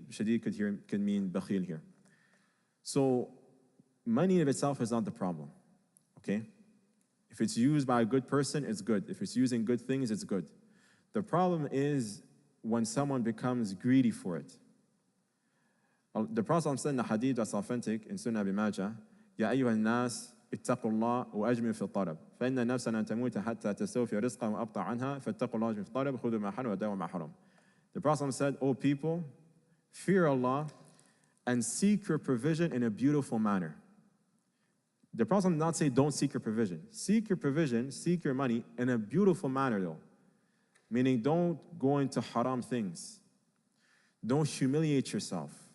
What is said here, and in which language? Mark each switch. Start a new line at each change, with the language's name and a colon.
English: Shadid could mean bakhil here. So money in of itself is not the problem. Okay? If it's used by a good person, it's good. If it's using good things, it's good. The problem is when someone becomes greedy for it. The Prophet said in the hadith that's authentic in Sunnah Abi Majah,
Arabic: يَا أَيُّهَا النَّاسِ اتَّقُوا اللَّهَ وَأَجْمِلُوا فِي الطَّلَبِ فَإِنَّ النَّفْسَ لَن تَمُوتَ حَتَّى تَسْتَوْفِيَ رِزْقًا وَأَبْطَعَ عَنْهَا فَاتَّقُوا اللَّهَ وَأَجْمِلُوا فِي الطَّلَبِ خُذُوا مَا حَلَّ وَدَعُوا مَا حَرَمَ.
English: The Prophet said, O people, fear Allah and seek your provision in a beautiful manner. The Prophet did not say don't seek your provision. Seek your provision, seek your money in a beautiful manner though. Meaning don't go into haram things. Don't humiliate yourself.